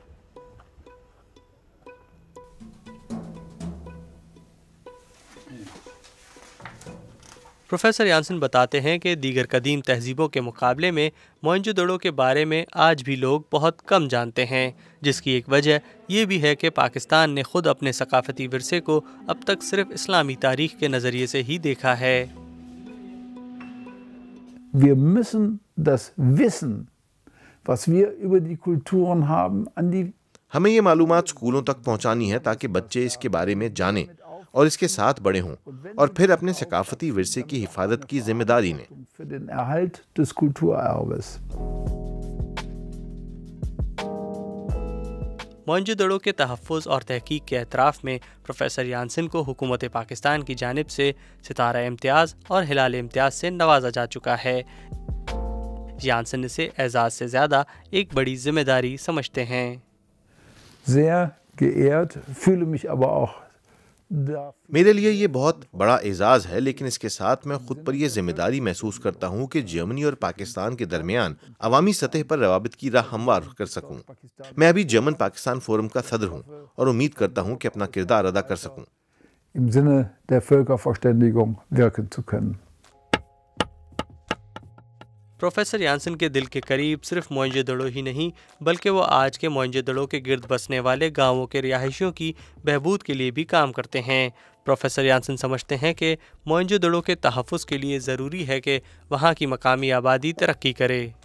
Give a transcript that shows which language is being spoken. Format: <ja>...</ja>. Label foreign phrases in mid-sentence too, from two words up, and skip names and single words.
<ur>پروفیسر یانسن بتاتے ہیں کہ دیگر قدیم تہذیبوں کے مقابلے میں موہنجوداڑو کے بارے میں آج بھی لوگ بہت کم جانتے ہیں، جس کی ایک وجہ یہ بھی ہے کہ پاکستان نے خود اپنے ثقافتی ورثے کو اب تک صرف اسلامی تاریخ کے نظریے سے ہی دیکھا ہے.</ur> <de>Wir müssen das Wissen, was wir über die Kulturen haben, an die</de> <ur>ہمیں یہ معلومات اسکولوں تک پہنچانی ہے تاکہ بچے اس کے بارے میں جانیں اور اس کے ساتھ بڑے ہوں اور پھر اپنے ثقافتی ورثے کی حفاظت کی ذمہ داری لیں. موہنجوداڑو کے تحفظ اور تحقیق کے اعتراف میں پروفیسر یانسن کو حکومت پاکستان کی جانب سے ستارہ امتیاز اور ہلال امتیاز سے نوازا جا چکا ہے. یانسن اسے اعزاز سے زیادہ ایک بڑی ذمہ داری سمجھتے ہیں.</ur> <de>Sehr geehrt, fühle mich aber auch</de> <ur>میرے لیے یہ بہت بڑا اعزاز ہے، لیکن اس کے ساتھ میں خود پر یہ ذمہ داری محسوس کرتا ہوں کہ جرمنی اور پاکستان کے درمیان عوامی سطح پر روابط کی راہ ہموار کر سکوں. میں ابھی جرمن پاکستان فورم کا صدر ہوں اور امید کرتا ہوں کہ اپنا کردار ادا کر سکوں.</ur> <de>Im Sinne der Völkerverständigung wirken zu können।</de> <ur>پروفیسر یانسن کے دل کے قریب صرف موہنجوداڑو ہی نہیں، بلکہ وہ آج کے موہنجوداڑو کے گرد بسنے والے گاؤں کے رہائشیوں کی بہبود کے لیے بھی کام کرتے ہیں. پروفیسر یانسن سمجھتے ہیں کہ موہنجوداڑو کے تحفظ کے لیے ضروری ہے کہ وہاں کی مقامی آبادی ترقی کرے.</ur>